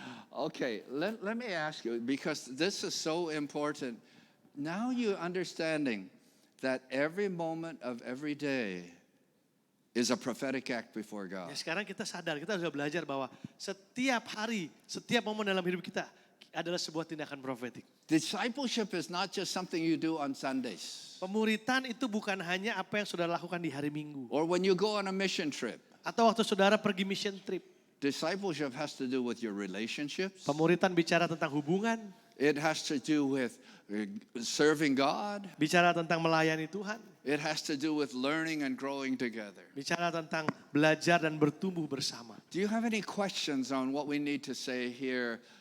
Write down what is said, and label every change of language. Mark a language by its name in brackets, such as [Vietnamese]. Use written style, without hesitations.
[English] Okay, let me ask you, because this is so important. Now you understanding that every moment of every day is a prophetic act before [Indonesian] Ya, [English] God. [Indonesian] sekarang kita sadar, kita sudah belajar bahwa setiap hari, setiap momen dalam hidup kita adalah sebuah tindakan profetik. [English] Discipleship is not just something you do on Sundays [Indonesian] Pemuritan itu bukan hanya apa yang saudara lakukan di hari Minggu. [English] or when you go on a mission trip. [Indonesian] Atau waktu saudara pergi mission trip. [English] Discipleship has to do with your relationships. [Indonesian] Pemuritan bicara tentang hubungan, [English] It has to do with serving God. [Indonesian] bicara tentang melayani Tuhan, [English] It has to do with learning and growing together. [Indonesian] bicara tentang belajar dan bertumbuh bersama. [English] Do you have any questions on what we need to say here?